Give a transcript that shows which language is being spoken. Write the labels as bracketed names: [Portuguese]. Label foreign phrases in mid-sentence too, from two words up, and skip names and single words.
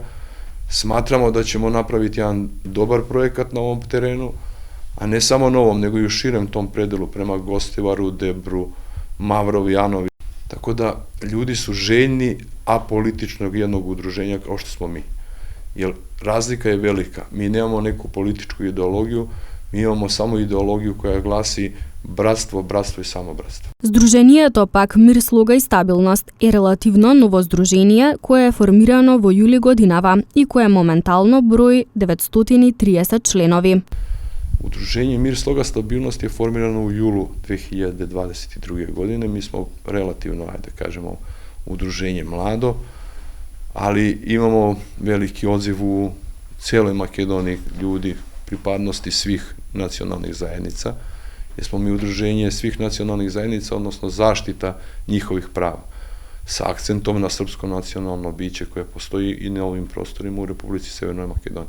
[Serbian] Smatramo da ćemo napraviti jedan dobar projekat na ovom terenu, a ne samo na ovom, nego i u širem tom predelu prema Gostivaru, Debru, Mavrovi, Janovi. Tako da ljudi su željni apolitičnog jednog udruženja kao što smo mi. Jer razlika je velika. Mi nemamo neku političku ideologiju, mi imamo samo ideologiju koja glasi bratstvo, bratstvo i samo bratstvo. [Macedonian] Сдруженијето пак Мир, слога и стабилност е релативно ново здружение кое е формирано во јули годинава и кое моментално брои 930 членови. [Serbian] Udruženje Mir, sloga stabilnost je formirano u julu 2022. godine. Mi smo relativno, ajde kažemo, udruženje mlado, ali imamo veliki odziv u cijeloj Makedoniji ljudi, pripadnosti svih nacionalnih zajednica, jer smo mi udruženje svih nacionalnih zajednica, odnosno zaštita njihovih prava, sa akcentom na srpsko nacionalno biće koje postoji i na ovim prostorima u Republici Severnoj Makedoniji.